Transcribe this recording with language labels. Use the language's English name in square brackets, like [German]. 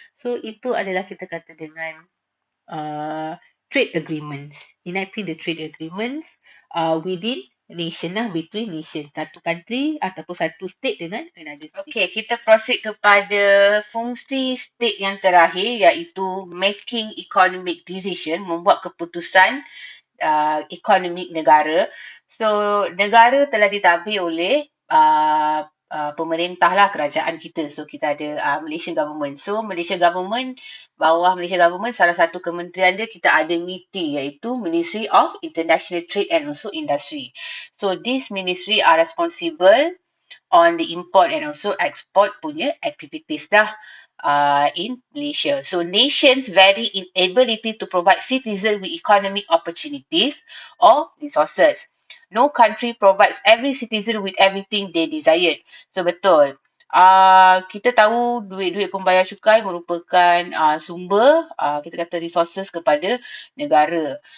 [Malay] So itu adalah kita kata dengan trade agreements. [English] Enacting the trade agreements within nation between nation. [Malay] Satu country ataupun satu state dengan another state. Okay, kita proceed kepada fungsi state yang terakhir iaitu [English] making economic decision, [Malay] membuat keputusan ekonomi negara. So, negara telah ditadbir oleh pemerintah lah, kerajaan kita. So, kita ada Malaysian government. So, Malaysian government, bawah Malaysian government, salah satu kementerian dia kita ada MITI iaitu Ministry of International Trade and also Industry. [English] So, this ministry are responsible on the import and also export punya activities in Malaysia. So, nations vary in ability to provide citizens with economic opportunities or resources. No country provides every citizen with everything they desire. [Malay] So, betul. Kita tahu duit-duit pembayar cukai merupakan sumber, kita kata resources kepada negara.